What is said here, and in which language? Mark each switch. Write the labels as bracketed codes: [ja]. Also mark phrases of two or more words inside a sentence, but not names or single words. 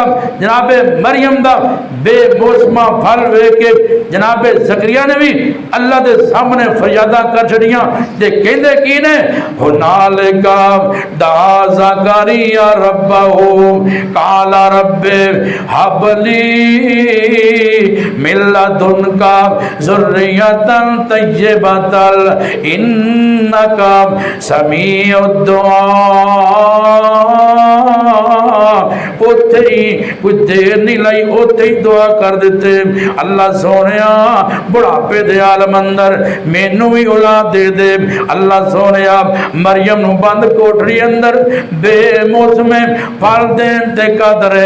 [pa] جنابِ مریم دا بے موسما پھل ویکھ کے جنابِ زکریا نے بھی اللہ کے سامنے فریادا کر چھڈیاں. تے کہندے کی نے, [ar] هنالك دعا زكريا ربه قال رب هب لي من لدنك ذرية طيبة إنك سميع الدعاء. [pa] اوتھے ہی کجھ دیر نہیں لائی، اوتھے ہی دعا کر دیتے، اللہ سوہنے بڑھاپے دے عالم اندر مینوں بھی اولاد دے دے. اللہ سوہنے مریم نوں بند کوٹھڑی اندر بے موسمے پھل دین تے قدر ہے.